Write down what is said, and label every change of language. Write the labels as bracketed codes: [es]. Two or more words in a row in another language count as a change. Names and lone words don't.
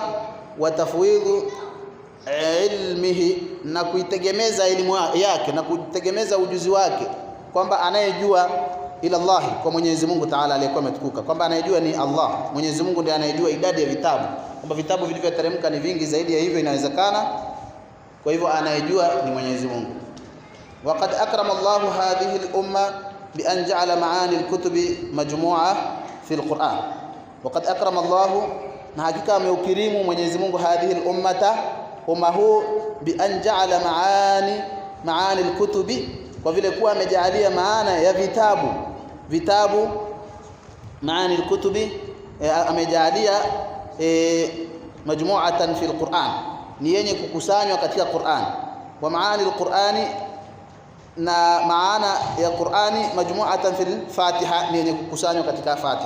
[ar] وتفويض علمه, [sw] na kuitegemeza elimu yake na kutegemeza ujuzi wake, kwamba anayejua [ar] إلا الله, [sw] kwa Mwenyezi Mungu Ta'ala aliyekuwa ametukuka, kwamba anayejua ni Allah. Mwenyezi Mungu ndiye anayejua idadi ya vitabu, kwamba vitabu vilivyoteremka ni vingi zaidi ya hivyo inawezekana, Kwa hivyo anayejua ni Mwenyezi Mungu. [ar] وقد أكرم الله هذه الأمة بأن جعل معاني الكتب مجموعة في القرآن. وقد أكرم الله, [sw] na hakika ameukirimu Mwenyezi Mungu, [ar] هذه الأمة, [sw] umma huu, [ar] بأن جعل معاني الكتب, [sw] kwa vile kuwa amejalia maana ya vitabu [ar] معاني الكتب, [sw] amejalia [ar] مجموعة في القرآن, [sw] ni yenye kukusanywa katika Qur'an. [ar] ومعاني القرآن, [sw] na maana ya Qur'ani, [ar] مجموعة في الفاتحة, [sw] ni yenye kukusanywa katika Fatiha.